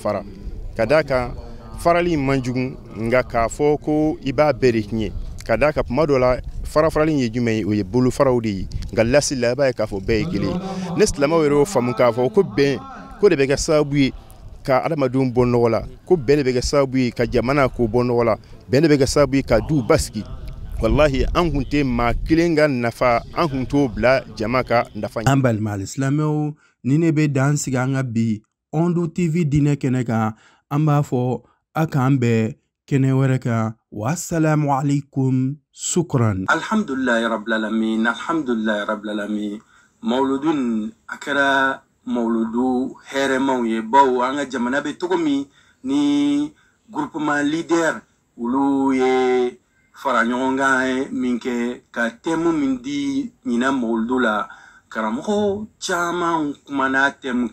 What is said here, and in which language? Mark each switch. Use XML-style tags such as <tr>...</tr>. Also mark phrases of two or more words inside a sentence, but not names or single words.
<bm>fara ka d'a kan farali man jugu nka k'a fɔ ko i b'a bɛɛ de tiɲɛ ka d'a kan tuma dɔ la farali ye jumɛn ye o ye bolo faraw de ye nka lasili la i b'a ye k'a fɔ bɛɛ ye kelen ye ne silamɛw yɛrɛ y'o faamu k'a fɔ ko bɛn ko de bɛ kɛ sababu ye ka adamadenw bɔ nɔgɔ la ko bɛn de bɛ kɛ sababu ye ka jamana ko bɔ nɔgɔ la bɛn de bɛ kɛ sababu ye ka duw basigi wallahi an kun tɛ maa kelen ka nafa an kun t'o bila jama ka nafa an balima alisilamɛw ni ne bɛ dan sigi an ka bi Ondu TV diinɛ kɛnɛ kan an b'a fɔ a k'an bɛɛ kɛnɛ wɛrɛ kan</bm> <ar>والسلام عليكم شكرا الحمد لله رب</ar> <bm>alamin mawludun a kɛra mawludu hɛrɛmaw ye bawo an ka jamana bɛ cogo min ni</bm> <fr>groupement leader</fr> <bm>olu ye fara ɲɔgɔn kan min kɛ ka thème min di ɲinan mawludu la karamɔgɔ caman kumana thème</bm>